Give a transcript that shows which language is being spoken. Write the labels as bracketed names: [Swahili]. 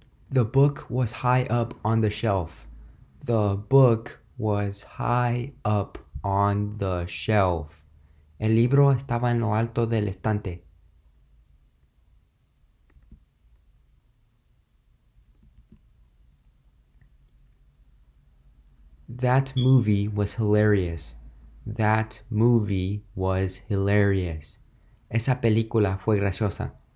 [English] The book was high up on the shelf. The book was high up on the shelf. [Spanish] El libro estaba en lo alto del estante. [English] That movie was hilarious. That movie was hilarious. [Spanish] Esa película fue graciosa.